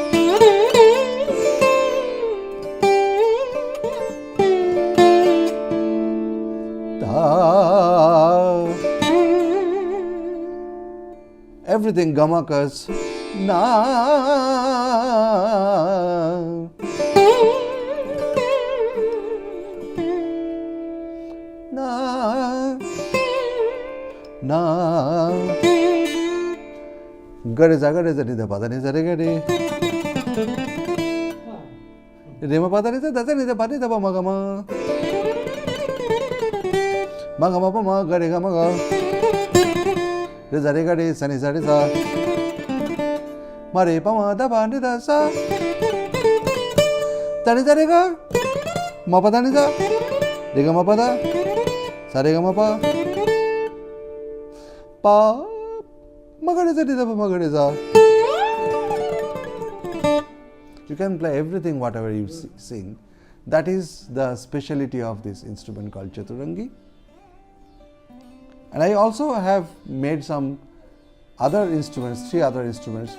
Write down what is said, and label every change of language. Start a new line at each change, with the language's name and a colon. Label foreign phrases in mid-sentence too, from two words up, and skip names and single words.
English: Everything gamakas, na, na. Gare za ni da pa da ni za re ga re. Re ma pa da ni da ni da pa ni da pa ma ga ma. Ma ga ma pa ma ga re ga ma ga. Re za re ga re sa ni za re za. Ma re pa ma da pa ni da sa. Da ni da re ga. Ma pa da ni da. Re ga ma pa da. Sa re ga ma pa. Pa. Ma ga re za ni da pa ma ga re za. You can play everything, whatever you sing. That is the speciality of this instrument called Chaturangui. And I also have made some other instruments, 3 other instruments.